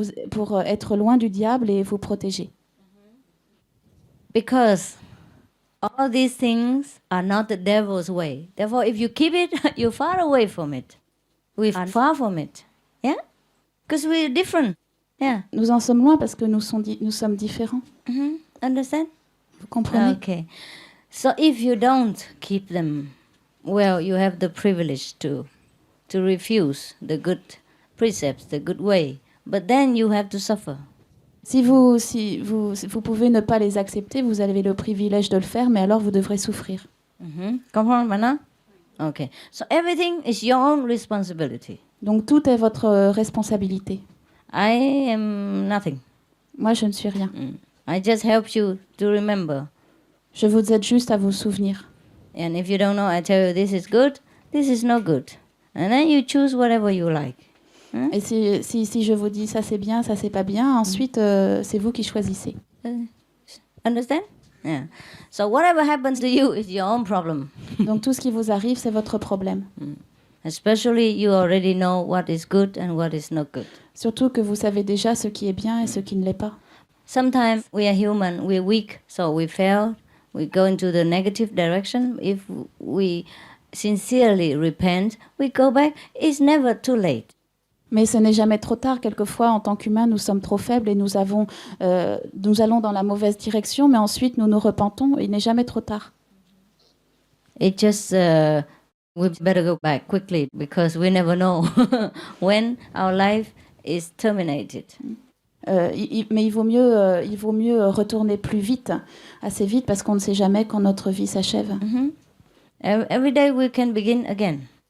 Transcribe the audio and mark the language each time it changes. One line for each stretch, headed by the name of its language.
French: Pour être loin du diable et vous protéger.
English: Because all these things are not the devil's way. Therefore, if you keep it, you're far away from it. We're far from it. Yeah? Because we're different. Yeah.
French: Nous en sommes loin parce que nous sommes différents.
English: Understand?
French: Vous comprenez? Okay.
English: So if you don't keep them, well, you have the privilege to refuse the good precepts, the good way. But then you have to suffer.
French: Si vous pouvez ne pas les accepter, vous avez le privilège de le faire, mais alors vous devrez souffrir. Comprends maintenant? Okay.
English: So everything is your own responsibility.
French: Donc tout est votre responsabilité.
English: I am nothing.
French: Moi, je ne suis rien.
English: I just help you to remember.
French: Je vous aide juste à vous souvenir.
English: And if you don't know, I tell you this is good, this is not good. And then you choose whatever you like.
French: Et si je vous dis ça c'est bien, ça c'est pas bien, ensuite c'est vous qui choisissez.
English: Understand? Yeah. So whatever happens to you is your own problem.
French: Donc tout ce qui vous arrive, c'est votre problème.
English: Especially you already know what is good and what is not good.
French: Surtout que vous savez déjà ce qui est bien et ce qui ne l'est pas.
English: Sometimes we are human, we're weak, so we fail. We go into the negative direction. If we sincerely repent, we go back. It's never too late.
French: Mais ce n'est jamais trop tard. Quelquefois, en tant qu'humains, nous sommes trop faibles et nous allons dans la mauvaise direction, mais ensuite nous nous repentons. Il n'est jamais trop tard.
English: It just we better go back quickly because we never know when our life is terminated.
French: Mais il vaut mieux retourner plus vite, assez vite, parce qu'on ne sait jamais quand notre vie s'achève.
English: Every day we can begin again.